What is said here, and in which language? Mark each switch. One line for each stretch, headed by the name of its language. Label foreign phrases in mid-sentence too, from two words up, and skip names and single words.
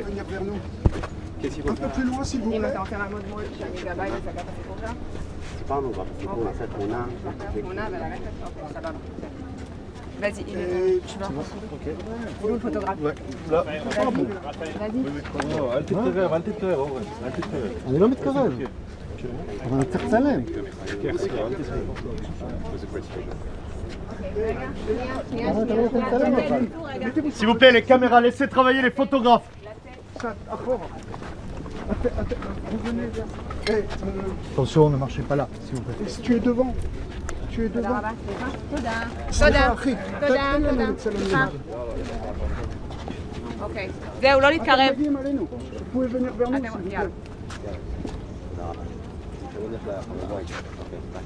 French: Un peu plus loin, s'il vous plaît. Vas-y, tu vas. Ok. Le photographe. Ouais. Là. Vas-y.
Hebrew: אני לא מתקרב. אבל אני צריך לצלם.
French: S'il vous plaît, les caméras, laissez travailler les photographes. Attention, ne marchez pas là, s'il vous plaît. Si tu es devant. Tu es devant.
Hebrew: תודה. אוקיי. זהו, לא להתקרב.
French: Vous pouvez venir vers nous, s'il vous plaît.